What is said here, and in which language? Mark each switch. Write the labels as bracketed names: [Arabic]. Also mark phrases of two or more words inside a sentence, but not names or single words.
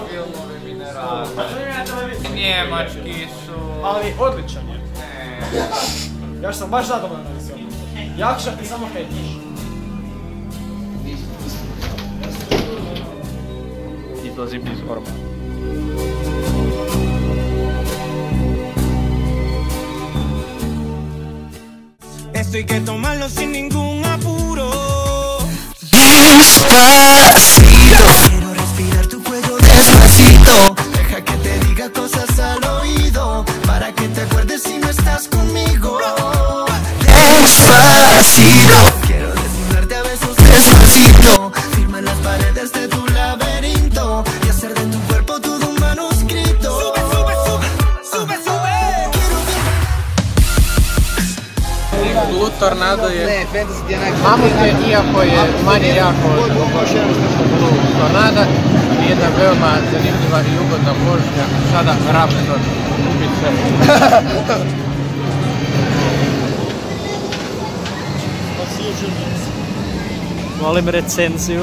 [Croatian] Njemački su... Ali odličan je. Ja sam baš zadovoljan na visijom. Jakša ti samo hejtiš. Izlazim iz orba. [Spanish] Esto hay que tomarlo sin ningún apuro. Quiero respirar tu cuello despacito. Deja que te diga cosas al oído, para que te acuerdes si no estás conmigo. Despacito. Quiero desnudarte a besos despacito. Firma en las paredes de tu laberinto y hacer de tu cuerpo todo un manuscrito. Sube, sube, sube, sube, sube. [Croatian] Blue Tornado je mamut je, iako je manje jako od Blue Tornada, jedna veoma zanimljiva i ugodna vožnja. Sada Raptor, ubice. Molim recenziju.